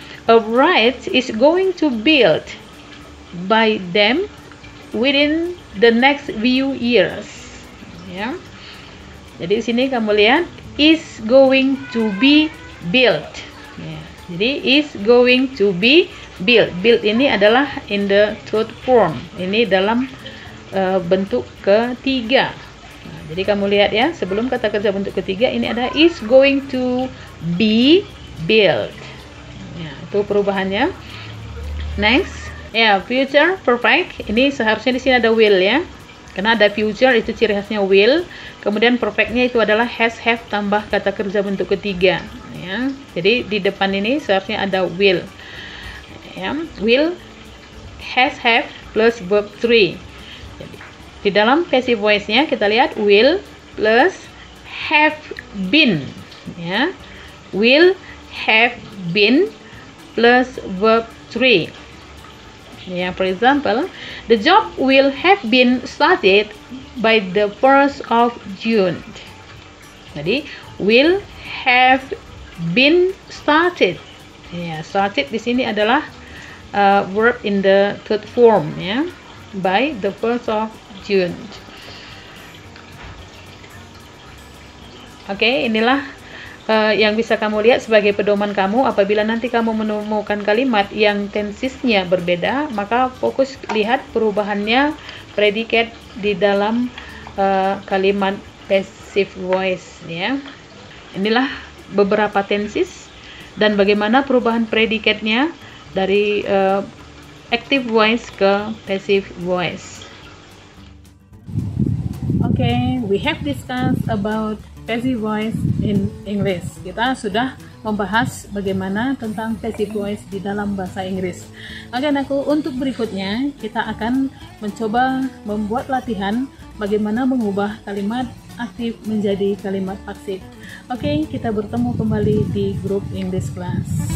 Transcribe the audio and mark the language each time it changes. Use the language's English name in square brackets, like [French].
[English] A bridge is going to build by them within the next few years. [Indonesian] Jadi di sini kamu lihat is going to be built. [English] Jadi is going to be built. [Indonesian] Built ini adalah [English] in the third form. [Indonesian] Ini dalam bentuk ketiga. Jadi kamu lihat sebelum kata kerja bentuk ketiga ini ada [English] is going to be [Indonesian] build. Ya, itu perubahannya. Next, ya, future perfect. Ini seharusnya di sini ada will ya. Karena ada future, itu ciri khasnya will. Kemudian perfectnya itu adalah has, have tambah kata kerja bentuk ketiga. Ya, jadi di depan ini seharusnya ada will. [English] Ya, will, has, have plus verb 3. [Indonesian] Jadi, di dalam passive voice-nya kita lihat will plus have been. [English] Ya, will have been plus verb 3. Yeah, for example, the job will have been started by the 1st of June. Jadi, will have been started. [Indonesian] Ya, started di sini adalah [English] verb in the third form [Indonesian] ya, [English] by the 1st of June. [Indonesian] Oke, inilah yang bisa kamu lihat sebagai pedoman kamu. Apabila nanti kamu menemukan kalimat yang tensesnya berbeda, maka fokus lihat perubahannya predikat di dalam kalimat passive voice ya. Inilah beberapa tenses dan bagaimana perubahan predikatnya dari active voice ke passive voice. [English] Okay, we have discussed about passive voice in English. [Indonesian] Kita sudah membahas bagaimana tentang passive voice di dalam bahasa Inggris. Oke anakku, untuk berikutnya kita akan mencoba membuat latihan bagaimana mengubah kalimat aktif menjadi kalimat pasif. Oke, kita bertemu kembali di grup English class.